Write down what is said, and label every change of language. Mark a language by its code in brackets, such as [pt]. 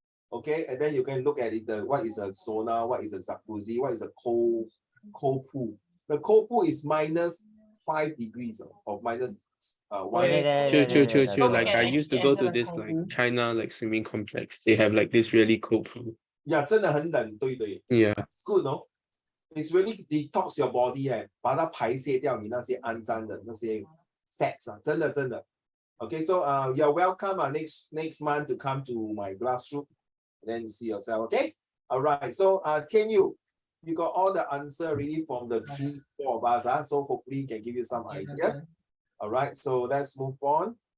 [en] Okay, and then you can look at it. What is a sauna? What is a jacuzzi? What is a cold pool? The cold pool is -5 degrees or minus 1. Chill. So Like I can used to actually go enter to the this cold like pool? China like swimming complex. They have like this really cool pool. [zh] 呀，真的很冷，对对。 [en] Yeah. It's good, no? It's really detox your body [zh] 把它排泄掉你那些肮脏的那些 [en] fats [zh] 真的。 [en] Okay, so you're welcome next month to come to my classroom. Then you see yourself, okay? All right. So Tian Yu, you got all the answer really from the 4 of us. So hopefully can give you some idea. All right. So let's move on.